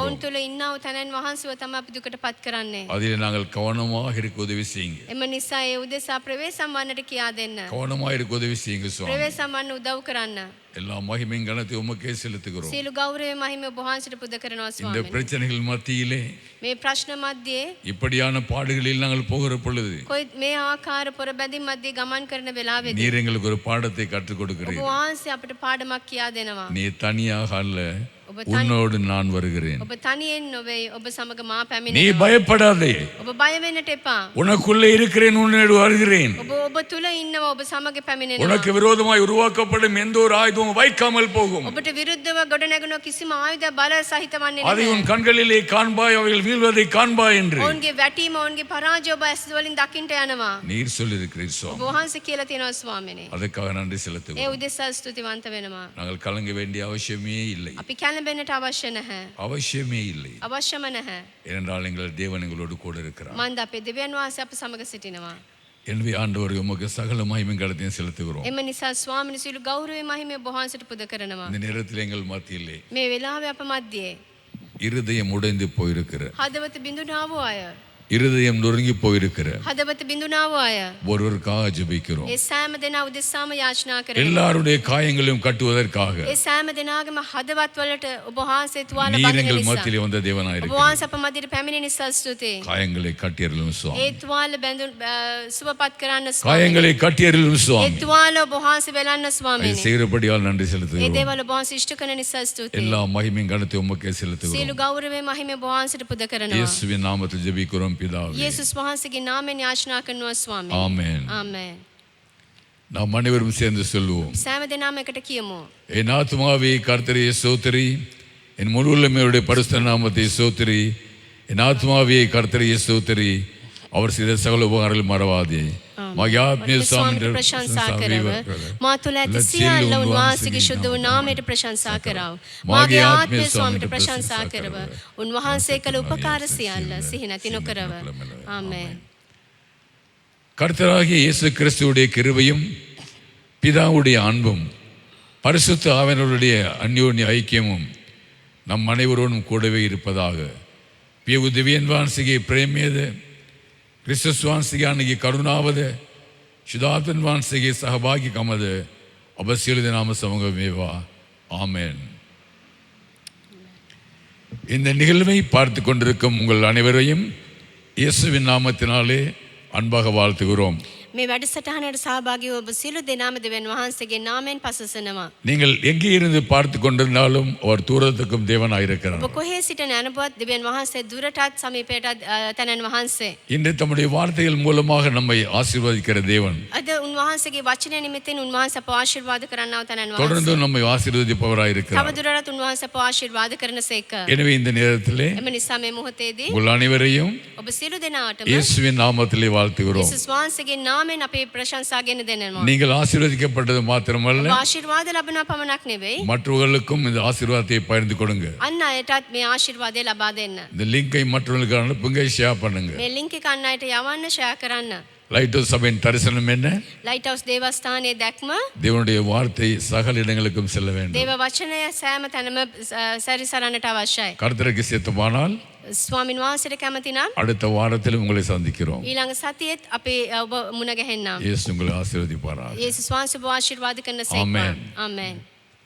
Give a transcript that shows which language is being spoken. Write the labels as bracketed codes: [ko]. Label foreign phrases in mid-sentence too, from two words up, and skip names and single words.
[si] ඔවුන් තුළ ඉන්නා වූ තනන් වහන්සේව තමයි අපි දුකට පත් කරන්නේ. [ta] அதில் நாங்கள் கவனமாக இருக்க உதவி செய்யுங்க. [si] එම නිසා ඒ උදෙසා ප්‍රවේශම් වන්නට කියා දෙන්න. [ta] கவனமாக இருக்க உதவி செய்யுங்க சுவாமி. [si] ප්‍රවේශම් වන්න උදව් කරන්න. [ta] எல்லா மகிமையும் கனத்தையும் உமக்கே செலுத்துகிறோம். [si] සියලු ගෞරවය මහිම ඔබ වහන්සේට පුද කරනවා [ta] இந்த [si] ස්වාමීනි. [ta] பிரச்சனைகள் மத்தியிலே [si] මේ ප්‍රශ්න මැද්දේ [ta] இப்படியான பாடுகளில் நாங்கள் போகிற பொழுது [si] කොයි මේ ආකාර පොරබැඳින් මැද්දේ ගමන් කරන වෙලාවේදී [ta] நீர் எங்களுக்கு ஒரு பாடத்தை கற்றுக் [si] ඔබ [ta] கொடுக்கிறீர். [si] වහන්සේ අපිට පාඩමක් කියා දෙනවා. [ta] நீ தனியாக அல்ல, [si] ඔබ [ta] உன்னோடு நான் வருகிறேன். [si] ඔබ තනියෙන් නොවේ, ඔබ සමග මා [ta] நீ [si] පැමිණෙනවා. [ta] பயப்படாதே, [si] ඔබ බය වෙන්නට එපා. [ta] உனக்குள்ளே இருக்கிறேன், உன்னோடு வருகிறேன். [si] ඔබ තුල ඉන්නවා, ඔබ සමග පැමිණෙනවා. [ta] உனக்கு விரோதமாய் உருவாக்கப்படும் எந்த ஒரு ஆயுதமும் வைக்காமல் போகும். [si] ඔබට විරුද්ධව ගොඩනැගෙන කිසිම ආයුධ බල සහිත වන්නේ [ta] அதை [si] නැහැ. [ta] உன் கண்களிலே காண்பாய், அவைகள் வீழ்வதை காண்பாய் என்று [si] ඔවුන්ගේ වැටීම, ඔවුන්ගේ පරාජය ඔබ ඇස් වලින් දකින්නට යනවා. [ta] நீர் சொல்லியிருக்கிறீர் [si] ඔබ [ta] சுவாமி. [si] වහන්සේ කියලා තියෙනවා ස්වාමීනි. [ta] அதுக்காக நன்றி [si] ඒ [ta] செலுத்துகிறோம். [si] උදෙසා ස්තුතිවන්ත වෙනවා. [ta] நாங்கள் கலங்க வேண்டிய அவசியமே இல்லை, [si] අපි කැළඹෙන්නට අවශ්‍ය නැහැ. [ta] அவசியமே இல்லை. [si] අවශ්‍යම නැහැ. [ta] ஏனென்றால் எங்கள் தேவன் எங்களோடு கூட இருக்கிறார். [si] මන්ද අපේ දෙවියන් වහන්සේ අප සමග සිටිනවා. [ta] எனவே ஆண்டவர் உமக்கு சகல மகிமையும் கனத்தையும் செலுத்துகிறோம். [si] එම නිසා ස්වාමීනි සියලු ගෞරවය මහිම ඔබ වහන්සේට පුද කරනවා. [ta] இந்த நேரத்தில் எங்கள் மத்தியிலே [si] මේ වෙලාවේ අප මැද්දේ [ta] இருதயம் உடைந்து போயிருக்கிற, [si] හදවත බිඳුනා වූ අය, [ta] இருதயம் நொறுங்கி போயிருக்கிற [si] හදවත බිඳුනා වූ අය, [ta] ஒருவருக்காக ஜெபிக்கிறோம். [si] ඒ සෑම දෙනා උදෙසාම යාචනා කරනවා. [ta] எல்லாருடைய காயங்களையும் கட்டுவதற்காக [si] ඒ සෑම දෙනාගේම හදවත් වලට ඔබ වහන්සේ තුවාල [ta] நீர் [si] බඳින [ta] எங்கள் [si] නිසා, [ta] மத்தியிலே வந்த [si] ඔබ [ta] தேவனாயிருக்கிறீர். [si] වහන්සේ අප මැදිරියට පැමිණෙන නිසා ස්තුතියි. [ta] காயங்களை கட்டியருளும் [si] ඒ [ta] சுவாமி. [si] තුවාල බැඳුන් සුවපත් කරන්න ස්වාමීනි. [ta] காயங்களை கட்டியருளும் [si] ඒ [ta] சுவாமி. [si] තුවාල ඔබ වහන්සේ වෙලන්න [ta] அதை [si] ස්වාමීනි. [ta] செய்கிறபடியால் நன்றி [si] ඒ [ta] செலுத்துகிறோம். [si] දේවල් ඔබ වහන්සේ ඉෂ්ට කරන නිසා ස්තුතියි. [ta] எல்லா மகிமையும் கனத்தையும் உமக்கே [si] සියලු [ta] செலுத்துகிறோம். [si] ගෞරවය මහිම ඔබ වහන්සේට පුද කරනවා. [ta] இயேசுவின் நாமத்தில் ஜெபிக்கிறோம் பிதாவே. [si] යේසුස් වහන්සේගේ නාමයෙන් යාචනා කරනවා ස්වාමීනි. [ta] ஆமென். [si] ආමේන්. [ta] நாம் அனைவரும் சேர்ந்து சொல்லுவோம். [si] සෑම දෙනාම එකට කියමු. [ta] என் ஆத்துமாவே கர்த்தரையே சோத்திரி, என் முழு உள்ளமையுடைய பரிசுத்த நாமத்தை சோத்திரி. என் ஆத்துமாவே கர்த்தரையே சோத்திரி, அவர் செய்த சகல உபகாரங்கள் மறவாதே. [si] මගේ ආත්මය ස්වාමීට ප්‍රශංසා කරව. මා තුළ ඇති සියල්ල උන්වහන්සේගේ ශුද්ධ වූ නාමයට ප්‍රශංසා කරව. මාගේ ආත්මය ස්වාමීට ප්‍රශංසා කරව. උන්වහන්සේ කළ උපකාර සියල්ල සිහි නැති නොකරව. ආමේන්. [ta] கர்த்தராகிய இயேசு கிறிஸ்துவுடைய கிருபையும் பிதாவுடைய அன்பும் பரிசுத்த ஆவியானவருடைய அந்யோன்ய ஐக்கியமும் நம் அனைவரோடும் கூடவே இருப்பதாக. [si] පිය දෙවියන් වහන්සේගේ ප්‍රේමයද, ක්‍රිස්තුස් වහන්සේගේ ආනගේ කරුණාවද, ශුද්ධාත්මන් වහන්සේගේ සහභාගීකමද ඔබ සියලු දෙනාම සමග වේවා. [ta] ආமென். இந்த நிகழ்வை பார்த்து கொண்டிருக்கும் உங்கள் அனைவரையும் இயேசுவின் நாமத்தினாலே அன்பாக வாழ்த்துகிறோம். [si] මේ වැඩසටහනට සහභාගී වූ ඔබ සියලු දෙනාම දෙවියන් වහන්සේගේ නාමයෙන් පසසනවා. [ta] நீங்கள் எங்கே இருந்து பார்த்து கொண்டிருந்தாலும் அவர் தூரத்துக்கும் தேவனாயிருக்கிறார். [si] ඔබ කොහේ සිට නැනපුවත් දෙවියන් වහන්සේ දුරටත් සමීපයටත් තනන් වහන්සේ. [ta] இன்று தம்முடைய வார்த்தைகள் மூலமாக நம்மை ஆசீர்வதிக்கிற தேவன் [si] අද උන්වහන්සේගේ වචනය නිමිත්තෙන් උන්වහන්සේ අප ආශිර්වාද කරන්නව තනන් [ta] தொடர்ந்து [si] වහන්සේ. [ta] நம்மை ஆசீர்வதிப்பவராயிருக்கிறார். [si] තවදුරටත් උන්වහන්සේ අප ආශිර්වාද කරනසේක. [ta] எனவே இந்த நேரத்திலே [si] එම නිසා මේ මොහොතේදී [ta] உங்கள் அனைவரையும் [si] ඔබ සියලු දෙනාටම [ta] இயேசுவின் நாமத்திலே வாழ்த்துகிறோம். [si] යේසුස් වහන්සේගේ නාමයෙන් අපේ ප්‍රශංසා ගෙන දෙනවා. [ta] நீங்கள் ஆசீர்வதிக்கப்பட்டது மாத்திரமல்ல, [si] ඔබ ආශිර්වාද ලබනවා පමණක් නෙවෙයි, [ta] மற்றவர்களுக்கும் இந்த ஆசீர்வாதத்தை பகிர்ந்து கொடுங்க. [si] අන් අයටත් මේ ආශිර්වාදය ලබා දෙන්න. [ta] இந்த லிங்கை மற்றவர்களுக்கு அனுப்புங்க, ஷேர் பண்ணுங்க. [si] මේ ලින්ක් එක අන් අයට යවන්න, ෂෙයා කරන්න. [ta] லைட் ஹவுஸ் சபையின் தரிசனம் என்ன? [si] ලයිට් හවුස් දේවස්ථානයේ දැක්ම [ta] தேவனுடைய வார்த்தை சகல இடங்களுக்கும் செல்ல வேண்டும். [si] දේව වචනය සෑම තැනම සැරිසරන්නට අවශ්‍යයි. [ta] கர்த்தருக்கு சித்தமானால் [si] ස්වාමින් වහන්සේට කැමති නම් [ta] அடுத்த வாரத்தில் உங்களை சந்திக்கிறோம். [si] ඊළඟ සතියේත් අපේ ඔබ මුණ ගැහෙන්නම්. [ta] இயேசு உங்களை ஆசீர்வதிப்பாராக. [si] යේසුස් වහන්සේ ඔබ ආශිර්වාද කරන සේක. [ta] Amen. [si] ආමේන්.